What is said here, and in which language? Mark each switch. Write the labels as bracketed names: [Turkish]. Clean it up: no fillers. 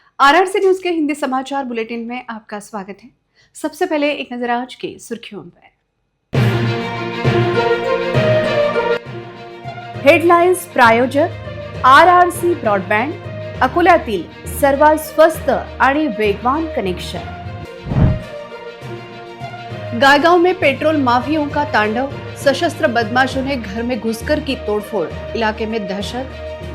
[Hindi] RRC news के हिंदी समाचार bulletin में आपका स्वागत है। सबसे पहले एक नजर आज की सुर्खियों पर। [Marathi] हेडलाइन्स प्रायोजक आरआरसी ब्रॉडबँड, अकोल्यातील सर्वात स्वस्त आणि वेगवान कनेक्शन। [Hindi] गायगांव में पेट्रोल माफियों का तांडव, सशस्त्र बदमाशों ने घर में घुसकर की तोड़फोड़, इलाके में दहशत।